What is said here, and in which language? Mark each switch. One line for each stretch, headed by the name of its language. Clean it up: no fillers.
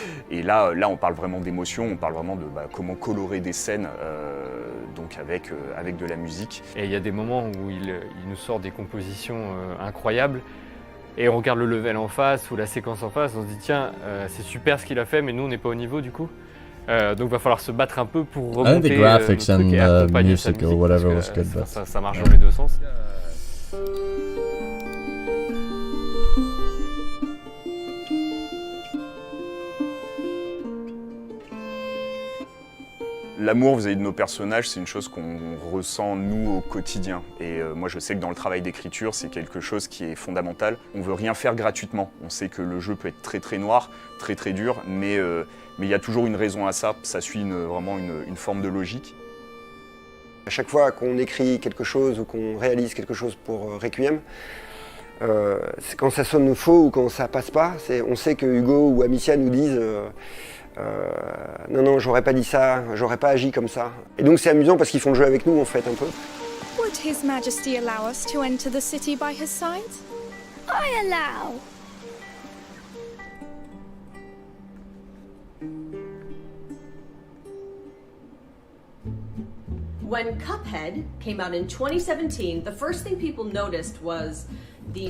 French: Et là, on parle vraiment d'émotion, on parle vraiment de comment colorer des scènes donc avec de la musique. Et il y a des moments où il nous sort des compositions incroyables. Et on regarde le level en face ou la séquence en face, on se dit tiens, c'est super ce qu'il a fait, mais nous on n'est pas au niveau du coup. Donc il va falloir se battre un peu pour remonter.
English: I think the graphics and music or whatever was good, but
French: ça marche dans les deux sens. L'amour vis-à-vis de nos personnages, c'est une chose qu'on ressent nous au quotidien. Et moi je sais que dans le travail d'écriture, c'est quelque chose qui est fondamental. On veut rien faire gratuitement. On sait que le jeu peut être très très noir, très très dur, mais il y a toujours une raison à ça. Ça suit vraiment une forme de logique. À chaque fois qu'on écrit quelque chose ou qu'on réalise quelque chose pour Requiem, quand ça sonne faux ou quand ça passe pas, on sait que Hugo ou Amicia nous disent non, j'aurais pas dit ça, j'aurais pas agi comme ça. Et donc c'est amusant parce qu'ils font le jeu avec nous en fait un peu.
English: Would His Majesty allow us to enter the city by his side? I allow. When Cuphead came out in 2017, the first thing people noticed was the